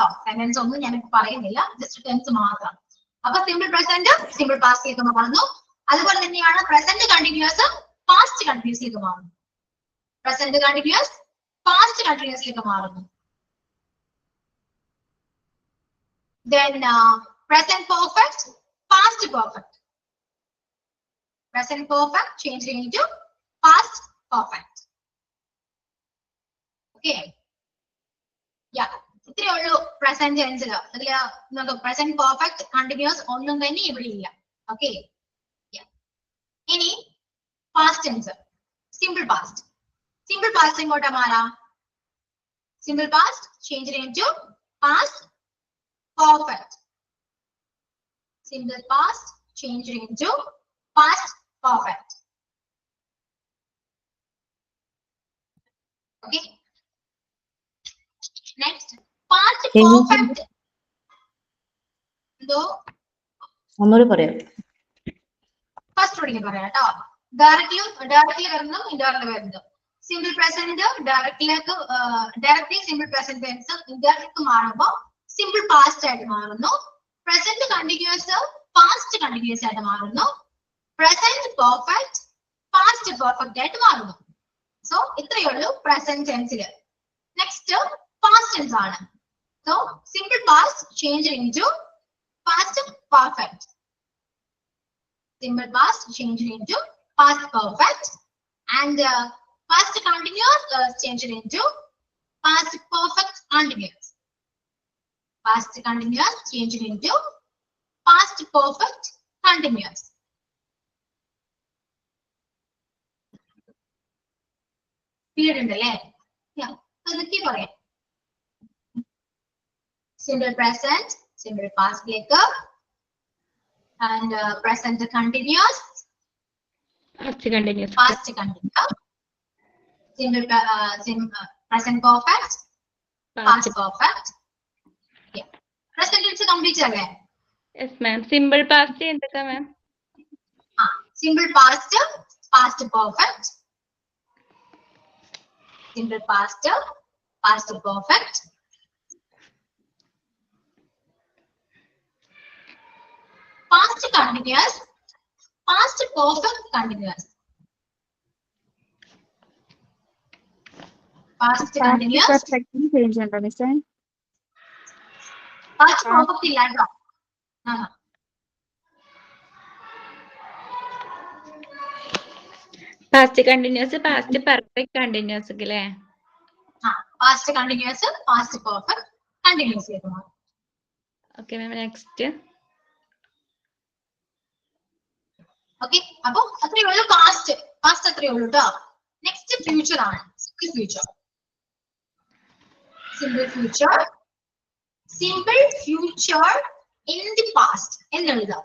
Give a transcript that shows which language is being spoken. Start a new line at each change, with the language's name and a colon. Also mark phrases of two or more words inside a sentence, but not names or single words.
Malayalam: സെന്റൻസ് ഒന്നും ഞാൻ പറയുന്നില്ല,
English: just tense
Malayalam: മാത്രം. അപ്പൊ
English: simple present simple pastilekk
Malayalam: മാറുന്നു. അതുപോലെ തന്നെയാണ്
English: present continuous past continuousilekk മാറുന്നു. present continuous past continuousilekk മാറുന്നു. Then present perfect, past perfect. Present perfect changed into past perfect. Okay. Yeah.
Malayalam: ഇത്രയേ ഉള്ളൂ
English: present tensil.
Malayalam: അതിൽ നമുക്ക്
English: present perfect continuous
Malayalam: ഒന്നും തന്നെ ഇവിടെ ഇല്ല.
English: ഓക്കെ, ഇനി past tense simple past. simple past
Malayalam: എങ്ങോട്ടാ മാറാ?
English: simple past change into past perfect. Simple past changed into past perfect. Okay. Next, past perfect. So,
Malayalam: ഒന്നുകൂടി പറയാം.
English: first reading
Malayalam: പറയാം കേട്ടോ. ഡയറക്ട്ലി വരുന്നു, ഇൻഡയറക്ട്ലി വരുന്നു.
English: simple present directly simple present tense indirectly മാറുമ്പോൾ simple past
Malayalam: ആയിട്ട് മാറുന്നു.
English: present continuous past continuous
Malayalam: ആയിട്ട് മാറുന്നു.
English: present perfect past perfect
Malayalam: ആയിട്ട് മാറുന്നു.
English: സോ
Malayalam: ഇത്രയേ ഉള്ളൂ
English: present tensil. next past tense ആണ്. so simple past change into past perfect. Simple past changed into past perfect, and past continuous changed into past perfect continuous. Past continuous changed into past perfect continuous. Clear ഉണ്ടല്ലേ? Yeah.
Malayalam: അതൊക്കെ പറയാം.
English: Simple present, simple past ലേക്ക് and present continuous, Past continuous. past continuous, simple present perfect, past perfect. Yeah. Present tense complete അല്ലേ? Yes, ma'am. Simple past എന്തൊക്കെ ma'am? Simple past, past perfect. Simple past, past perfect. Past continuous, past perfect continuous. Past continuous, perfect change
Malayalam: ഉണ്ടോ മിസ്സേ?
English: past perfect
Malayalam: ഇല്ല കേട്ടോ.
English: Past continuous, past perfect continuous അല്ലേ? Past continuous, past perfect continuous ലേക്ക് മാറും. Okay ma'am, next.
Malayalam: Okay, അപ്പൊ അത്രയേ ഉള്ളൂ പാസ്റ്റ്.
English: പാസ്റ്റ്
Malayalam: അത്രയേ ഉള്ളൂ കേട്ടോ.
English: next future ആണ്. simple future. simple future. simple future in the past എന്നെഴുതാം.